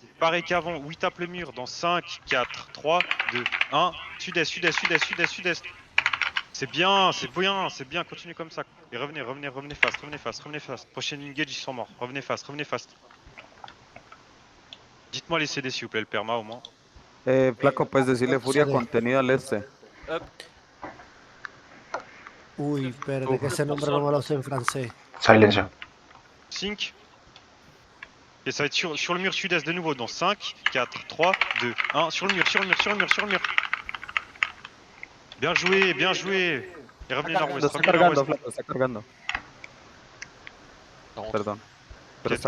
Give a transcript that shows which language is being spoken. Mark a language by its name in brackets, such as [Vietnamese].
[French] Pareil qu'avant, où il tape le mur dans 5, 4, 3, 2, 1. Sud-est, sud-est, sud-est, sud-est, sud-est. C'est bien, c'est bien, continuez comme ça. Et revenez, revenez, revenez fast, revenez fast, revenez fast. Prochaine engage, ils sont morts. Revenez fast, revenez fast. Dites-moi les CD s'il vous plaît, le perma au moins. [Spanish] Flaco, puedes decirle furia contenida al este. Uy, espérate, que ese nombre no me lo sé en francés. Silencio. [English] Sync. [French] Et ça va être sur le mur sud-est de nouveau dans 5, 4, 3, 2, 1. Sur le mur, sur le mur, sur le mur, sur le mur. Bien joué, bien joué. Et revenez nord-ouest, [Spanish] Está [French] revenez [Spanish] cargando, [French] nord-ouest. [Spanish] Flaco, está cargando. Perdón. Pero está